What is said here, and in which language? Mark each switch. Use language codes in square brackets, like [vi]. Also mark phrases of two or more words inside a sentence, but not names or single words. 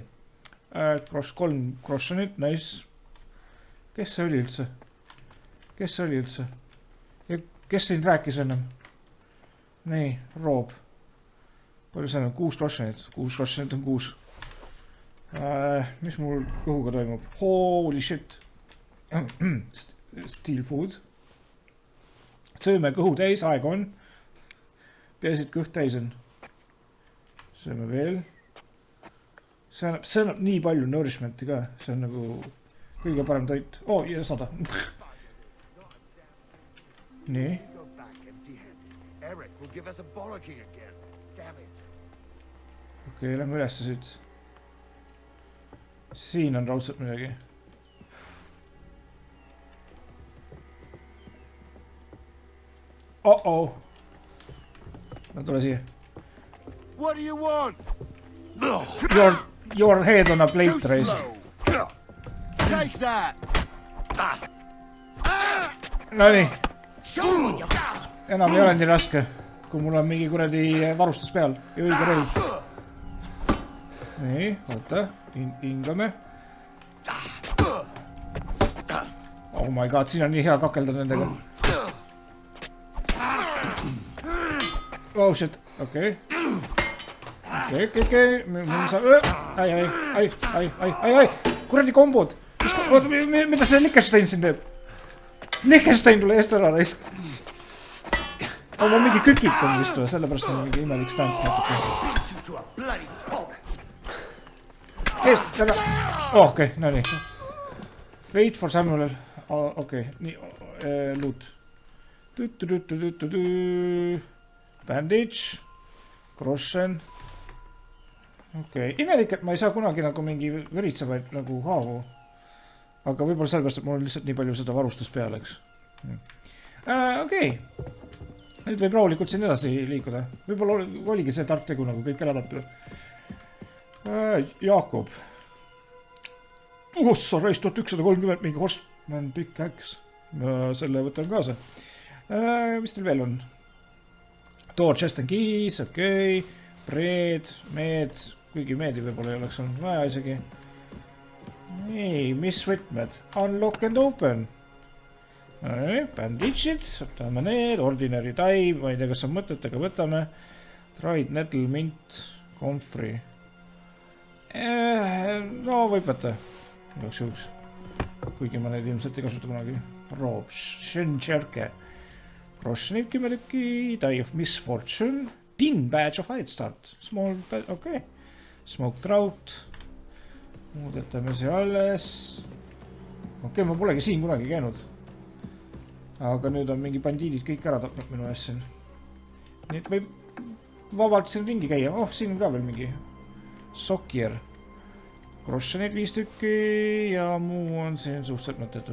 [et] Cross 3 Crossenit, nice. Kes see oli üldse? Kes see oli üldse? Ja kes siin rääkis ennem? Nii, Rob. Palju see on? 6 Crossenit. 6 Crossenit on 6. Mis mul kõhuga toimub? [en] Holy shit. Steal food. [et] Sööme kõhu täis, aeg on. Peasid kõht täis on. Sööme veel. See annab nii palju nourishmenti ka. See on nagu kõige parem toit. Ja 100. Nii. Okei, lähme ülesse siit. Siin on raudselt midagi. No tule siia. [en] What do you want? Your head on a plate race. Take that. [et] No nii. Enam ei ole nii raske, kui mul on mingi kuradi varustus peal ja õige relv. Nii, oota, hingame. [en] Oh my god, [et] siin on nii hea kakelda nendega. [en] Oh shit, okei. [et] Okei. Ai. kuradi kombod. Mida see Liechtenstein siin teeb? Liechtenstein tule eest ära raisk. Ma mingi kükitan vist või, sellepärast on mingi imelik stants natuke. Eest, ära. Okei, no nii. [en] Wait for Samuel. [et] Okei, nii, loot. Bandage. Groschen. Okei, imelik, et ma ei saa kunagi nagu mingi veritsevaid nagu haavu. Aga võib-olla sellepärast, et mul on lihtsalt nii palju seda varustust peale, eks. Okei. Nüüd võib rahulikult siin edasi liikuda. Võib-olla oligi see tark tegu nagu kõik ära tapida. Jaakob. Ossa, reis 1130, mingi [en] horseman pickaxe. [et] Selle võtan kaasa. Mis teil veel on? [en] Door, chest and keys, [et] okei. [en] Bread, meed. [et] Kuigi meedi võib-olla ei oleks olnud vaja isegi. Nii, mis võtmed? [en] Unlock and open. [et] Bandage'id, võtame need, [en] ordinary time, [et] ma ei tea, kas on mõtet, aga võtame. [en] Dried nettle, mint, comfrey. [et] No, võib võtta. Jooks juhuks. Kuigi ma neid ilmselt ei kasuta kunagi. Rob, Shencherke. Groschenid 10 tükki, [en] Die of Misfortune. Tin badge of Hide Start. Small badge, okei. Smoked trout. [et] Muudetame see alles. Okei, ma polegi siin kunagi käinud. Aga nüüd on mingi bandiidid kõik ära tapnud minu ees siin. Nii et võib vabalt siin ringi käia. Oh, siin on ka veel mingi Sokier. Groschenid 5 tükki ja muu on siin suhteliselt mõttetu.